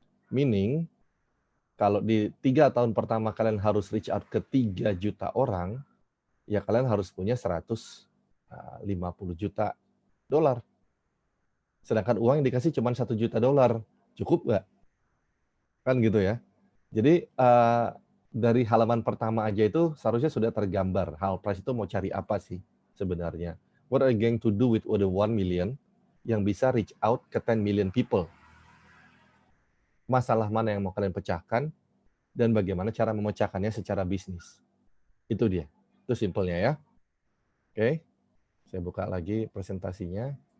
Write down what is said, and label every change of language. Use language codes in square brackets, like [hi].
[id] Meaning, kalau di 3 tahun pertama kalian harus [en] reach out [id] ke 3 juta orang, ya kalian harus punya 150 juta dolar. Sedangkan uang yang dikasih cuma 1 juta dolar. Cukup nggak? Kan gitu ya. Jadi, dari halaman pertama aja itu seharusnya sudah tergambar. HalPrice itu mau cari apa sih sebenarnya? [en] What are you going to do with the 1 million [id] yang bisa [en] reach out ke 10 million people? [id] Masalah mana yang mau kalian pecahkan dan bagaimana cara memecahkannya secara bisnis? Itu dia. Itu simpelnya ya. Oke. Saya buka lagi presentasinya.